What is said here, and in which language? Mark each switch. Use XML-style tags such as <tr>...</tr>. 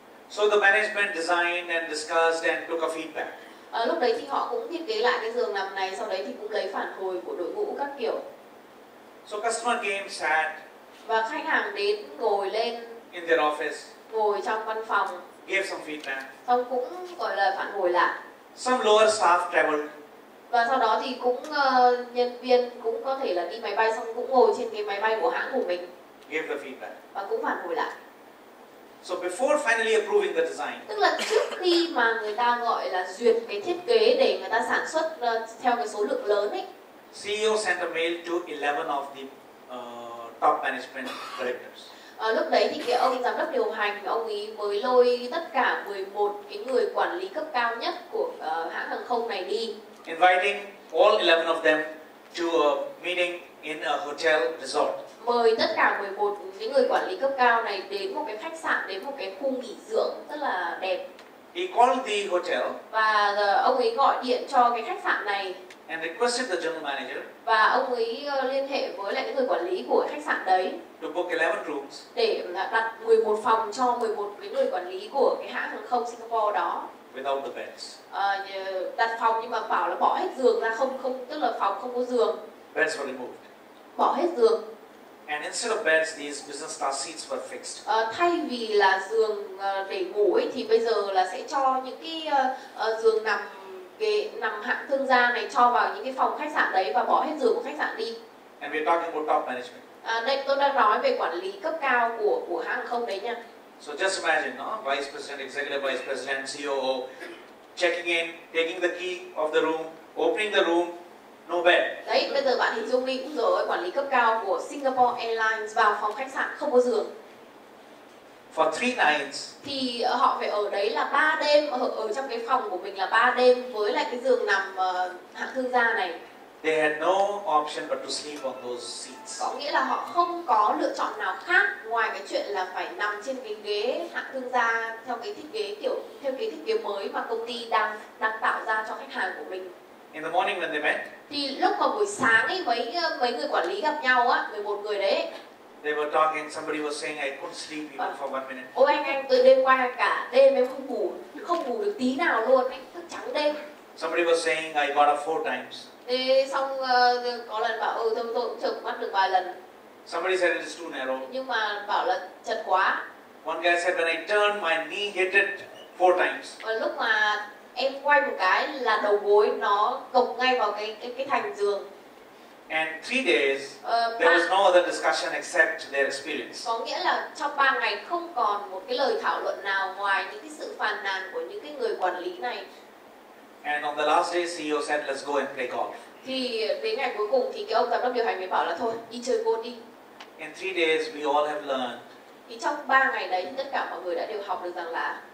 <en>So the management designed and discussed and took a feedback.</en> <vi>Lúc đấy thì họ cũng thiết kế lại cái giường nằm này, sau đấy thì cũng lấy phản hồi của đội ngũ các kiểu.</vi> <en>So customer came, sat</en> <vi>Và khách hàng đến ngồi lên</vi> <en>in their office,</en> <vi>ngồi trong văn phòng,</vi> <en>gave some feedback.</en> <vi>xong cũng gọi là phản hồi lại.</vi> <en>Some lower staff traveled.</en> <vi>Và sau đó thì cũng nhân viên cũng có thể là đi máy bay xong cũng ngồi trên cái máy bay của hãng của mình,</vi> <en>Gave the feedback.</en> <vi>và cũng phản hồi lại.</vi> <en>So before finally approving the design,</en> <vi>Tức là trước khi mà người ta gọi là duyệt cái thiết kế để người ta sản xuất theo cái số lượng lớn ấy,</vi> <en>CEO sent a mail to 11 of the top management directors.</en> <vi>Lúc đấy thì cái ông giám đốc điều hành, ông ấy mới lôi tất cả 11 cái người quản lý cấp cao nhất của hãng hàng không này đi,</vi> <en>Inviting all 11 of them to a meeting in a hotel resort.</en> <vi>mời tất cả 11 cái người quản lý cấp cao này đến một cái khách sạn, đến một cái khu nghỉ dưỡng rất là đẹp.</vi> <en>He called the hotel</en> <vi>Và ông ấy gọi điện cho cái khách sạn này</vi> <en>and requested the general manager</en> <vi>và ông ấy liên hệ với lại cái người quản lý của khách sạn đấy</vi> <en>to book 11 rooms</en> <vi>để đặt 11 phòng cho 11 cái người quản lý của cái hãng hàng không Singapore đó.</vi> <en>without the beds.</en> <vi>Đặt phòng nhưng mà bảo là bỏ hết giường ra, không tức là phòng không có giường,</vi> <en>Beds were removed.</en> <vi>bỏ hết giường.</vi> <en>And instead of beds, these business class seats were fixed.</en> <vi>Thay vì là giường để ngủ ấy, thì bây giờ là sẽ cho những cái giường nằm nằm hạng thương gia này cho vào những cái phòng khách sạn đấy và bỏ hết giường của khách sạn đi.</vi> <en>And we're talking about top management.</en> <vi>Đây tôi đang nói về quản lý cấp cao của hãng hàng không đấy nha.</vi> <en>So just imagine, no? Vice President, Executive Vice President, COO, checking in, taking the key of the room, opening the room, no bed.</en> <vi>Đấy, bây giờ bạn hình dung đi cũng rồi, quản lý cấp cao của Singapore Airlines vào phòng khách sạn không có giường.</vi> <en>For 3 nights,</en> <vi>Thì họ phải ở đấy là 3 đêm, ở trong cái phòng của mình là 3 đêm với lại cái giường nằm hạng thương gia này.</vi> <en>they had no option but to sleep on those seats.</en> <vi>Có nghĩa là họ không có lựa chọn nào khác ngoài cái chuyện là phải nằm trên cái ghế hạng thương gia theo cái thiết kế theo cái thiết kế mới mà công ty đang tạo ra cho khách hàng của mình.</vi> <en>In the morning when they met,</en> <vi>Thì lúc mà buổi sáng ấy mấy người quản lý gặp nhau á, 11 người đấy,</vi> <en>they were talking. Somebody was saying, "I couldn't sleep even for 1 minute."</en> <vi>ôi anh từ đêm qua cả đêm em không ngủ được tí nào luôn, anh thức trắng đêm.</vi> <en>Somebody was saying, "I got up 4 times."</en> <vi>Thế xong có lần bảo tôi cũng chợp mắt được vài lần,</vi> <en>Somebody said it is too narrow.</en> <vi>nhưng mà bảo là chật quá.</vi> <en>One guy said, "When I turned, my knee hit it 4 times."</en> <vi>Và lúc mà em quay một cái là đầu gối nó gục ngay vào cái thành giường.</vi> <en>And 3 days, there was no other discussion except their experience.</en> <vi>Có nghĩa là trong 3 ngày không còn một cái lời thảo luận nào ngoài những cái sự phàn nàn của những cái người quản lý này.</vi> <en>And on the last day, CEO said, "Let's go and play golf."</en> <vi>Thì đến ngày cuối cùng thì cái ông giám đốc điều hành mới bảo là thôi đi chơi golf đi.</vi> <en>In 3 days, we all have learned</en> <vi>Thì trong 3 ngày đấy thì tất cả mọi người đã đều học được rằng là</vi>